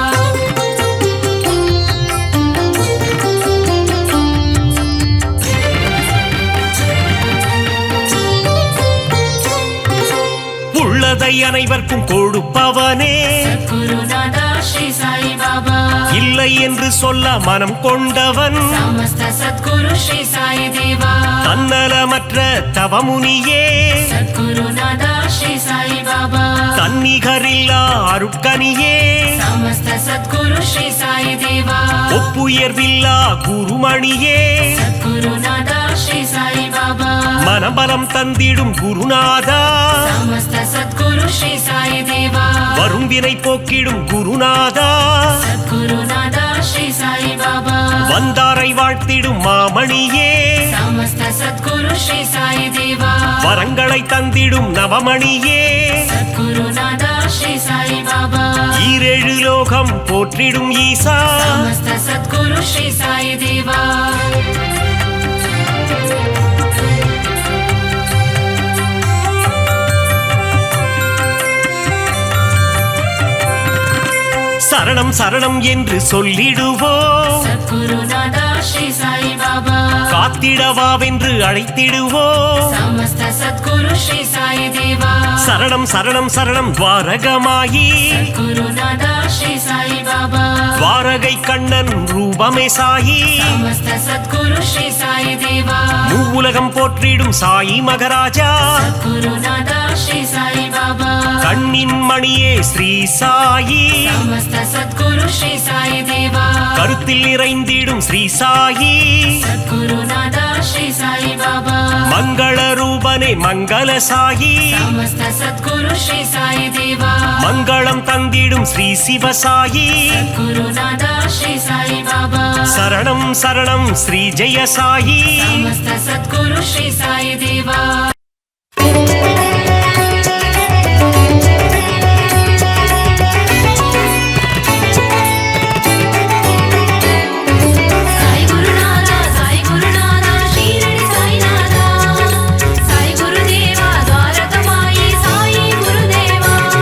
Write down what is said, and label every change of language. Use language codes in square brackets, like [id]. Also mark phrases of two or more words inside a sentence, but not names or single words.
[ta] உள்ளதை அனைவருக்கும் கொடுப்பவனே [sa] सद्गुरुनाथा श्री साई बाबा [ta] இல்லை என்று சொல்ல மனம் கொண்டவன் [sa] समस्त सद्गुरु श्री साई देवा [ta] தன்னலமற்ற தவமுனியே [sa] सद्गुरुनाथा श्री साई बाबा [ta] தன்னிகரில்லா அருட்கனியே [sa] समस्त सद्गुरु श्री साई देवा [ta] ஒப்புயர்வில்லா குருமணியே [sa] सद्गुरुनाथा श्री साई बाबा [ta] மனபலம் தந்திடும் குருநாதா [sa] समस्त सद्गुरु श्री साई देवा [ta] வரும் வினை போக்கிடும் குருநாதா [sa] सद्गुरुनाथा श्री साई बाबा [ta] வந்தாரை வாழ்த்திடும் மாமணியே [sa] समस्त सद्गुरु श्री साई देवा [ta] வரங்களை தந்திடும் நவமணியே [sa] सद्गुरुनाथा श्री साई बाबा [ta] ஈரேழு லோகம் போற்றிடும் ஈசா [sa] समस्त सद्गुरु श्री साई देवा [ta] சரணம் சரணம் என்று சொல்லிடுவோம் [sa] सद्गुरुनादा श्री साई बाबा [ta] காத்திடவாவென்று அழைத்திடுவோம் [sa] समस्त सद्गुरु श्री साई देवा [ta] சரணம் சரணம் சரணம் துவாரகமாயி [sa] सद्गुरुनादा श्री साई बाबा [ta] துவாரகை கண்ணன் ரூபமே சாயி [sa] समस्त सद्गुरु श्री साई देवा [ta] மூவுலகம் போற்றிடும் சாயி மகராஜா [sa] सद्गुरुनादा श्री साई बाबा [ta] கண்ணின் மணியே ஸ்ரீ சாயி [sa] समस्त सद्गुरु श्री साई देवा [ta] கருத்தில் நிறைந்திடும் ஸ்ரீ சாயி [sa] सद्गुरुनादा श्री साई बाबा [ta] மங்கள ரூபனே மங்கள சாயி [sa] समस्त सद्गुरु श्री साई देवा [ta] மங்களம் தந்திடும் ஸ்ரீ சிவசாயி [sa] सद्गुरुनादा श्री साई बाबा [ta] சரணம் சரணம் ஸ்ரீ ஜெய சாயி [sa] समस्त सद्गुरु श्री साई देवा साई गुरुनादा शिरडी साईनादा साई गुरुदेवा द्वारकमाई साई गुरुदेवा